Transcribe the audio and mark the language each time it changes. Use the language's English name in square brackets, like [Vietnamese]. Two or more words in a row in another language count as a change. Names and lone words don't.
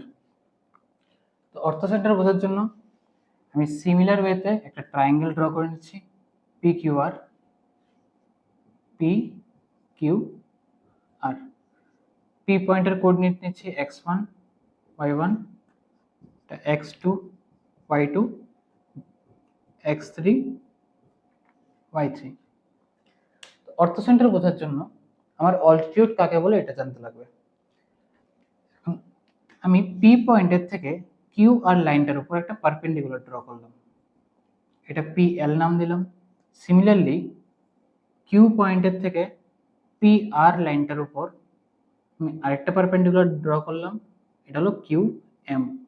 [Bangla] তো [English] ortho center [Bangla] বোঝার জন্য আমি [English] similar way [Bangla] একটা ট্রায়াঙ্গেল ড্র করে নিচ্ছি, পি কিউ আর, পি কিউ আর। পি পয়েন্টের কোঅর্ডিনেট নিচ্ছি x1 y1, x2 y2, x3 y3। [English] ortho center [Bangla] বোঝার জন্য আমার অল্টিটিউড কাকে বলে এটা জানতে লাগবে। আমি পি পয়েন্টের থেকে কিউ আর লাইনটার উপর একটা পারপেন্ডিকুলার ড্র করলাম, এটা পি এল নাম দিলাম। সিমিলারলি কিউ পয়েন্টের থেকে পি আর লাইনটার উপর আমি আরেকটা পারপেন্ডিকুলার ড্র করলাম, এটা হলো কিউ এম।